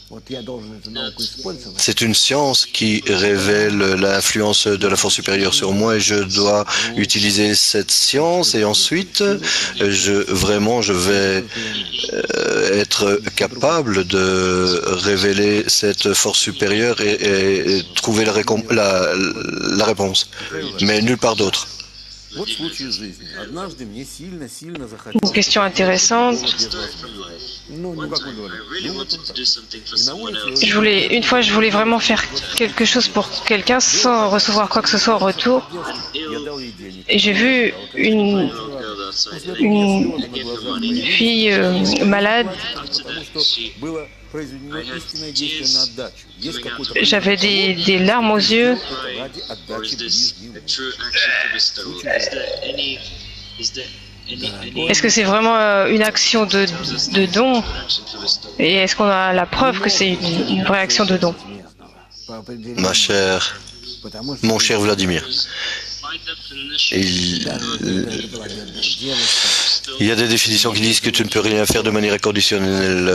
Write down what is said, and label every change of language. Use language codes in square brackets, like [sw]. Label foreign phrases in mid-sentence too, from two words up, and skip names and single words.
[fr] C'est une science qui révèle l'influence de la force supérieure sur moi et je dois utiliser cette science et ensuite je vais être capable de révéler cette force supérieure et trouver la réponse, mais nulle part d'autre. [ru] Вот случай из жизни. Однажды мне сильно [fr] Une [ru] захотелось... [fr] question intéressante. [ru] Ну, как мы говорим? Ну, вот он так. И на улице... [fr] Une fois, je voulais vraiment faire quelque chose pour quelqu'un sans recevoir quoi que ce soit en retour. [ru] Я дал ей денег. [fr] Et j'ai vu une fille malade. [ru] Потому что было произведено истинное действие на отдачу. Есть какой-то... [fr] J'avais des larmes aux yeux. [ru] ради отдачи ближнему. [fr] Est-ce que c'est vraiment une action de don? Et est-ce qu'on a la preuve que c'est une vraie action de don? Mon cher Vladimir, il y a des définitions qui disent que tu ne peux rien faire de manière inconditionnelle.